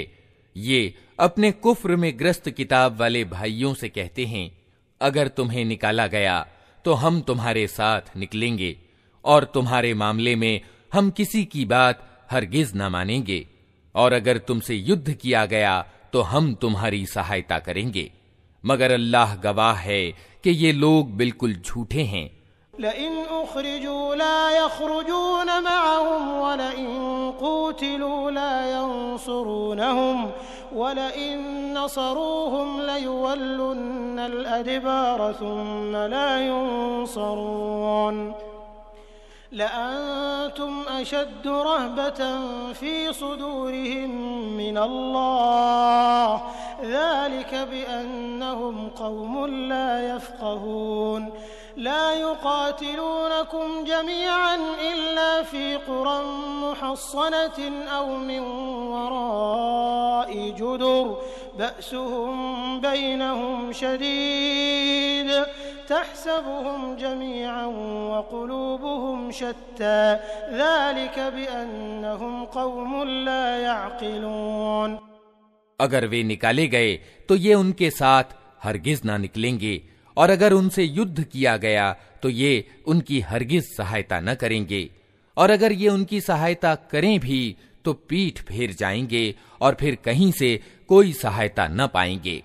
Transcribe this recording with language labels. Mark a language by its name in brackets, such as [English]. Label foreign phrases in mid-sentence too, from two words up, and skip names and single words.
[Hindi] ये अपने कुफ्र में ग्रस्त किताब वाले भाइयों से कहते हैं, अगर तुम्हें निकाला गया तो हम तुम्हारे साथ निकलेंगे, और तुम्हारे मामले में हम किसी की बात हरगिज न मानेंगे, और अगर तुमसे युद्ध किया गया तो हम तुम्हारी सहायता करेंगे। मगर अल्लाह गवाह है कि ये लोग बिल्कुल झूठे हैं। [Arabic] لئن أخرجوا لا يخرجون معهم ولئن قوتلوا لا ينصرونهم ولئن نصروهم ليولن الأدبار ثم لا ينصرون لأنتم أشد رهبة في صدورهم من الله ذلك بأنهم قوم لا يفقهون. لا يقاتلونكم جميعا إلا في قرى محصنة أو من وراء جدر بأسهم بينهم شديد تحسبهم جميعا وقلوبهم شتى ذلك بأنهم قوم لا يعقلون. [Hindi] अगर वे निकाले गए तो ये उनके साथ हरगिज ना निकलेंगे, और अगर उनसे युद्ध किया गया तो ये उनकी हरगिज सहायता न करेंगे, और अगर ये उनकी सहायता करें भी तो पीठ फेर जाएंगे और फिर कहीं से कोई सहायता न पाएंगे।